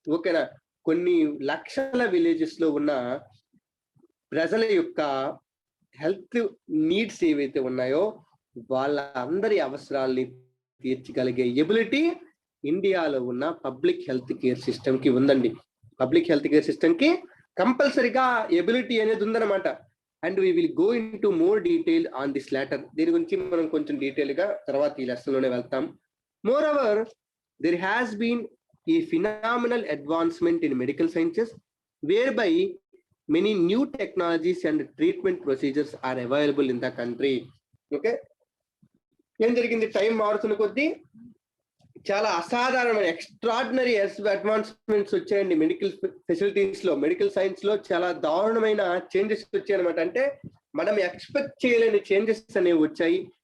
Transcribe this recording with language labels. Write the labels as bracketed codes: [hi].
[te] ఓకేనా, కొన్ని లక్షల విలేజెస్ లో ఉన్న ప్రజల యొక్క హెల్త్ నీడ్స్ ఏవైతే ఉన్నాయో వాళ్ళ అందరి అవసరాల్ని తీర్చగలిగే ఎబిలిటీ ఇండియాలో ఉన్న పబ్లిక్ హెల్త్ కేర్ సిస్టమ్ కి ఉందండి. పబ్లిక్ హెల్త్ కేర్ సిస్టమ్ కి కంపల్సరీగా ఎబిలిటీ అనేది ఉందన్నమాట. [en] And we will go into more detail on this later. [te] దీని గురించి మనం కొంచెం డీటెయిల్ గా తర్వాత ఈ లెసన్ లోనే వెళ్తాం. [en] Moreover there has been a phenomenal advancement in medical sciences whereby many new technologies and treatment procedures are available in the country. [te] Okay, ఏం జరిగింది, టైం మారుతున్న కొద్దీ చాలా అసాధారణమైన ఎక్స్ట్రాడినరీ అడ్వాన్స్మెంట్స్ వచ్చాయండి మెడికల్ ఫెసిలిటీస్ లో, మెడికల్ సైన్స్ లో చాలా దారుణమైన చేంజెస్ వచ్చాయన్నమాట. అంటే మనం ఎక్స్పెక్ట్ చేయలేని చేంజెస్ అనేవి వచ్చాయి.